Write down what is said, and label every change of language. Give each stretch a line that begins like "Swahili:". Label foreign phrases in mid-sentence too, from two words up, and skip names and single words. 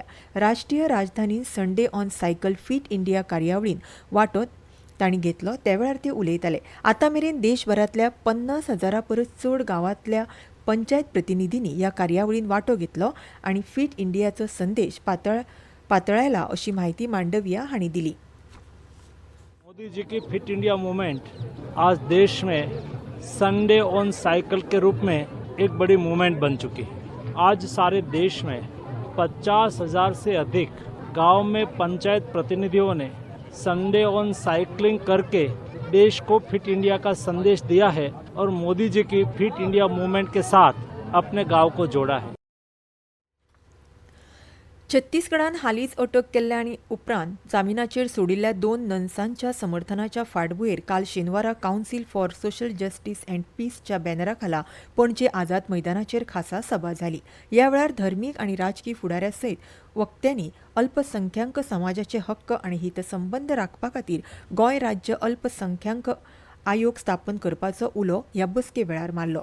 Konkani: राष्ट्रीय राजधानीन संडे ऑन सायकल फिट इंडिया कार्यावळीन वांटो तांणी घेतलो त्या वेळार ते उलयताले. आतां मेरेन देशभरांतल्या 50,000 परस चड गांवांतल्या पंचायत प्रतिनिधींनी ह्या कार्यावळीन वांटो घेतलो आनी फिट इंडियाचो संदेश पातळायला अशी माहिती मांडविया हांणी दिली.
Hindi: मोदी जी की फिट इंडिया मूवमेंट आज देश में संडे ऑन साइकिल के रूप में एक बड़ी मूवमेंट बन चुकी है. आज सारे देश में 50,000 से अधिक गांव में पंचायत प्रतिनिधियों ने संडे ऑन साइकिलिंग करके देश को फिट इंडिया का संदेश दिया है और मोदी जी की फिट इंडिया मूवमेंट के साथ अपने गांव को जोड़ा है.
Konkani: छत्तीसगडान हालींच अटक केल्ल्या आनी उपरांत जामिनाचेर सोडिल्ल्या 2 नर्सांच्या समर्थनाच्या फाटभुंयेर काल शेनवारा कावन्सील फॉर सोशल जस्टीस अँड पीसच्या बॅनरा खाला पणजे आझाद मैदानाचेर खासा सभा जाली. ह्या वेळार धर्मीक आनी राजकी फुडाऱ्या सयत वक्त्यांनी अल्पसंख्याक समाजाचे हक्क आनी हितसंबंद राखपा खातीर गोंय राज्य अल्पसंख्याक आयोग स्थापन करपाचो उलो ह्या बसके वेळार मारलो.